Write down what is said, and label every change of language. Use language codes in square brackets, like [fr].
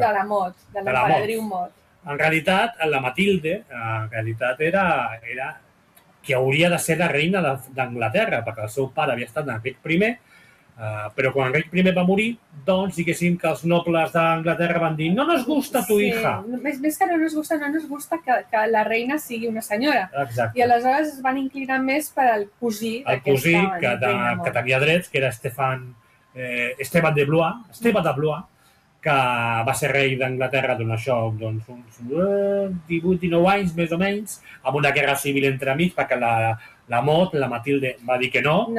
[ca] De la Mot, de l'emperadriu Mot. En realitat, la Matilde era qui hauria de ser la reina d'Anglaterra, perquè el seu pare havia estat Enric I, però quan Enric I va morir, doncs diguéssim que els nobles d'Anglaterra van dir [es] no nos gusta tu hija. [ca] Més que [es] no nos gusta [ca] que la reina sigui una senyora. Exacte. I aleshores es van inclinar més per al cosí. El cosí que tenia drets, que era Esteban de Blois, que va ser rei d'Anglaterra doncs, uns 18-19 anys, més o menys, amb una guerra civil entre amics, perquè la Matilde, va dir que no.